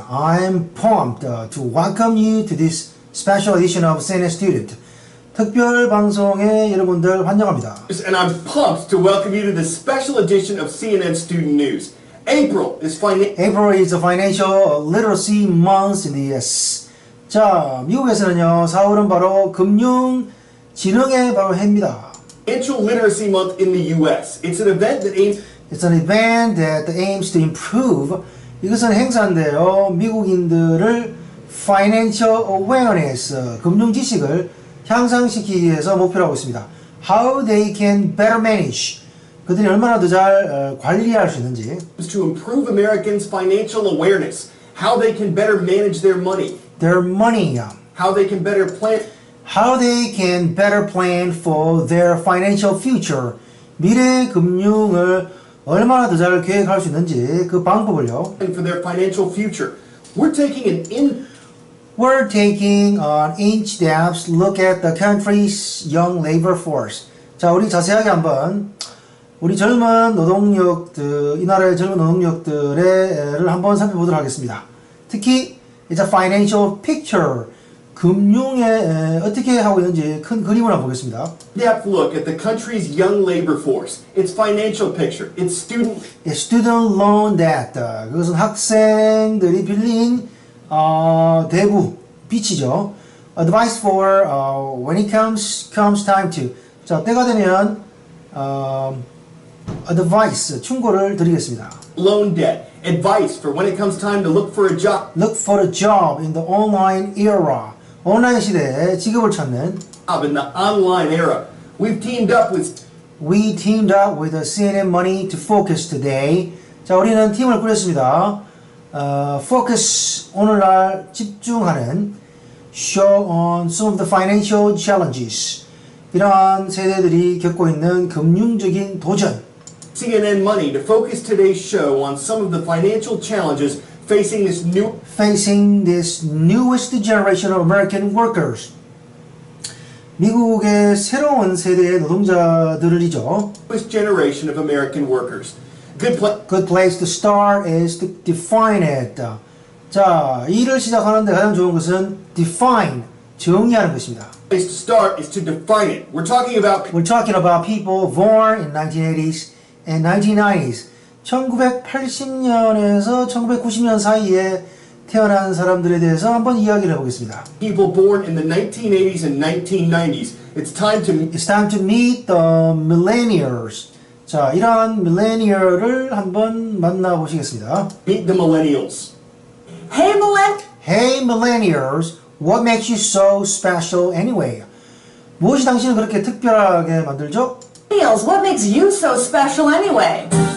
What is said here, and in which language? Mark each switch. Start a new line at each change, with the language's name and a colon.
English: I'm pumped to welcome you to this special edition of CNN Student.
Korean: 특별 방송에 여러분들 환영합니다.
English: And I'm pumped to welcome you to this special edition of CNN Student News. April is the Financial Literacy Month in the US.
Korean: 자, 미국에서는요, 4월은 바로 금융지능의 바로 해입니다.
English: Financial Literacy Month in the US. It's an event that aims to improve.
Korean: 이것은 행사인데요, 미국인들을
English: financial awareness,
Korean: 금융 지식을 향상시키기 위해서 목표로 하고 있습니다.
English: How they can better manage.
Korean: 그들이 얼마나 더 잘 관리할 수 있는지.
English: To improve Americans' financial awareness. How they can better manage their money. Their money. How they can better plan. How they can better plan for their financial future.
Korean: 미래 금융을 얼마나 더 잘 계획할 수 있는지 그 방법을요.
English: For their financial future. We're taking an in-depth look at the country's young labor force.
Korean: 자, 우리 자세하게 한번 우리 젊은 노동력들, 이 나라의 젊은 노동력들을 한번 살펴보도록 하겠습니다.
English: 특히 It's a financial picture.
Korean: 금융에 어떻게 하고 있는지 큰 그림을 한번 보겠습니다.
English: In-depth look at the country's young labor force. Its financial picture. Its student loan debt.
Korean: 그것은 학생들이 빌린 대부 빚이죠.
English: Advice for when it comes time to.
Korean: 자, 때가 되면 advice 충고를 드리겠습니다.
English: Loan debt. Advice for when it comes time to look for a job. Look for a job in the online era.
Korean: 온라인 시대에 직업을 찾는.
English: In the online era. We teamed up with the CNN Money to Focus today.
Korean: 자, 우리는 팀을 꾸렸습니다.
English: Focus
Korean: 오늘날 집중하는
English: show on some of the financial challenges.
Korean: 이러한 세대들이 겪고 있는 금융적인 도전.
English: CNN Money to focus today's show on some of the financial challenges facing this newest generation of American workers.
Korean: 미국의 새로운 세대의 노동자들이죠.
English: Newest generation of American workers. Good place to start is to define it.
Korean: 자, 일을 시작하는데 가장 좋은 것은 define, 정의하는 것입니다.
English: Place to start is to define it. We're talking about people born in 1980s and 1990s.
Korean: 1980년에서 1990년 사이에 태어난 사람들에 대해서 한번 이야기를 해보겠습니다.
English: People born in the 1980s and 1990s. It's time to meet the millennials.
Korean: 자, 이러한 밀레니얼을 한번 만나보시겠습니다.
English: Meet the millennials. Hey millennials, what makes you so special anyway?
Korean: 무엇이 당신을 그렇게 특별하게 만들죠?
English: What makes you so special anyway?